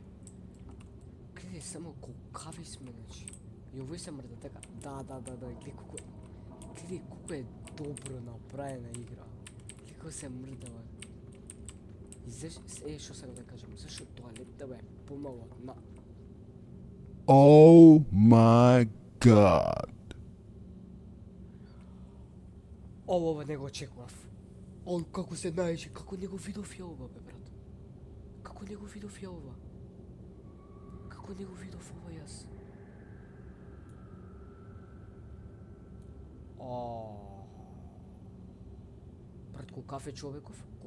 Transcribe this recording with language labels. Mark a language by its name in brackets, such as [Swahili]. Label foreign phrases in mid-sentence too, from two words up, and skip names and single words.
[Macedonian] Гледај само колкави сме, значи. И овој се мрда така. Да, гледај колку е. Гледај колку е добро направена игра. Гледај колку се мрдава. И што сакам да кажам, зашто тоалетта бе помало на... [English] Oh my god. [Macedonian] Ова не го очекував. Како се најде, како не го видов ја ова, бе, брат. Како не го видов ја ова. Како не го видов ова јас. Брат, кој кафе човеков?